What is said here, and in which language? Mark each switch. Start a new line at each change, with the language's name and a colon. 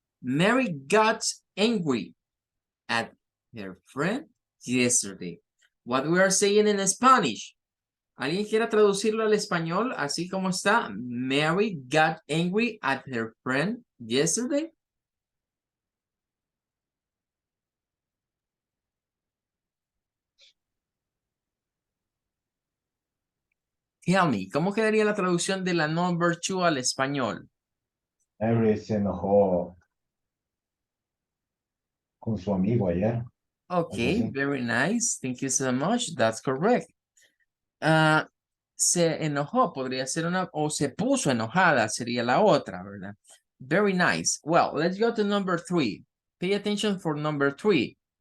English: Mary got angry at her friend yesterday. What we are saying in Spanish.
Spanish: ¿Alguien quiere traducirlo al español así como está?
English: Mary got angry at her friend yesterday. Tell me,
Spanish: ¿cómo quedaría la traducción de la
English: number two
Spanish: al español? Mary se enojó con su amigo ayer.
English: Okay,
Spanish: así.
English: very nice. Thank you so much. That's correct.
Spanish: Se enojó, podría ser una, o se puso enojada, sería la otra, ¿verdad?
English: Very nice. Well, let's go to number three. Pay attention for number three.